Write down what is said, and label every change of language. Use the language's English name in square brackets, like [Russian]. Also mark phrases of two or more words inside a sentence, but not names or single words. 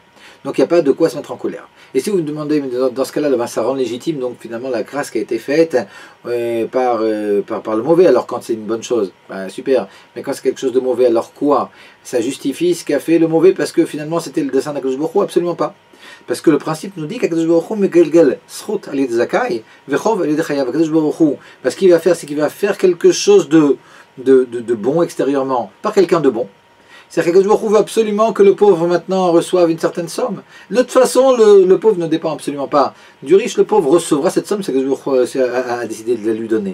[French] Donc il n'y a pas de quoi se mettre en colère. Et si vous me demandez, dans ce cas-là, ça rend légitime donc finalement la grâce qui a été faite par le mauvais, alors quand c'est une bonne chose, super. Mais quand c'est quelque chose de mauvais, alors quoi? Ça justifie ce qu'a fait le mauvais parce que finalement c'était le dessein d'Akadosh Baruch Hu? Absolument pas. Parce que le principe nous dit qu'Akadosh Baruch Hu [Hebrew] מגלגל זכות על ידי זכאי וחוב על ידי חייב. [French] Akadosh Baruch Hu, parce qu'il va faire, c'est qu'il va faire quelque chose de bon extérieurement, par quelqu'un de bon. C'est-à-dire qu'Akadosh Baruch Hu veut absolument que le pauvre maintenant reçoive une certaine somme. De toute façon, le pauvre ne dépend absolument pas du riche. Le pauvre recevra cette somme, c'est qu'Akadosh Baruch Hu a décidé de la lui donner.